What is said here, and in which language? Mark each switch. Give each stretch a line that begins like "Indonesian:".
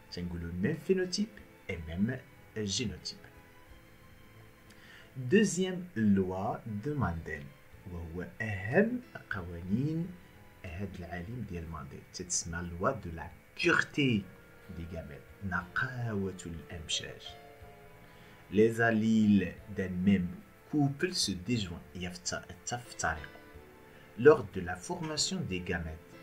French: C'est le même phénotype et même génotype. Deuxième loi de Mendel,
Arabic: وهو أهم قوانين هذا العالم ديال مانديل، تتسمى
French: loi de la pureté des gamètes،
Arabic: نقاوة الأمشاج.
French: Les allyles d'un même couple se déjoignent،
Arabic: يفترقوا
French: lors de la formation des gamètes.